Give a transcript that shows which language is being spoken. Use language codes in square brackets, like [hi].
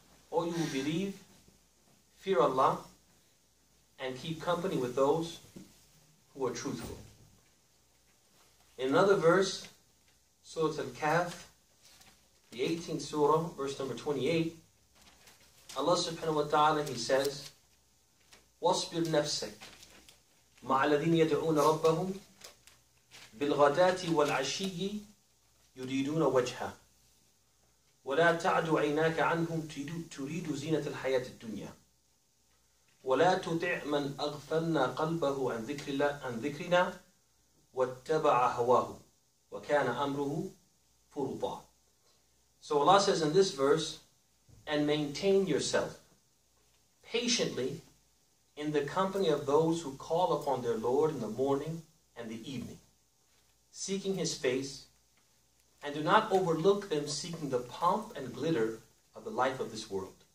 [en] O you who believe, fear Allah, and keep company with those who are truthful. In another verse, Surah Al-Kahf, the 18th surah, verse number 28, Allah subhanahu wa ta'ala, He says, [ar] وَاصْبِرْ نَفْسَكَ مَعَ الَّذِينَ يَدْعُونَ رَبَّهُمْ بِالْغَدَاةِ وَالْعَشِيِّ يُرِيدُونَ وَجْهَهُ وَلَا تَعْدُ عَيْنَاكَ عَنْهُمْ تُرِيدُ زِينَةَ الْحَيَاةِ الدُّنْيَا وَلَا تُطِعْ مَنْ أَغْفَلْنَا قَلْبَهُ عَنْ ذِكْرِنَا وَاتَّبَعَ هَوَاهُ وَكَانَ أَمْرُهُ فُرُطًا. [en] So Allah says in this verse, and maintain yourself patiently in the company of those who call upon their Lord in the morning and the evening, seeking His face, and do not overlook them seeking the pomp and glitter of the life of this world.